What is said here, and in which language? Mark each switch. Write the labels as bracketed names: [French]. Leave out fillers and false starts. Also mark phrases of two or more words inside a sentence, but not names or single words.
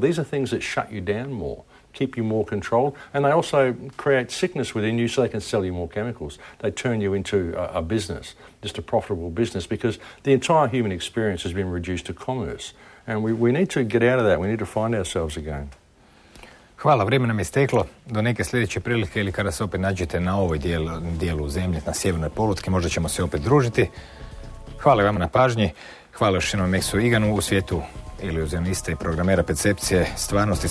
[English] These are things that shut you down more, keep you more controlled, and they also create sickness within you so they can sell you more chemicals. They turn you into a business, just a profitable business, because the entire human experience has been reduced to commerce. And we need to get out of that. We need to find ourselves again. [Croatian] Hvala, vrijeme nam je steklo. Do neke sljedeće prilike ili kada se opet nađete na ovoj dijelu zemlje, na sjevernoj polutki, možda ćemo se opet družiti. Hvala vam na pažnji. Hvala još jednom Maxu Iganu u svijetu iluzionista i programera percepcije stvarnosti.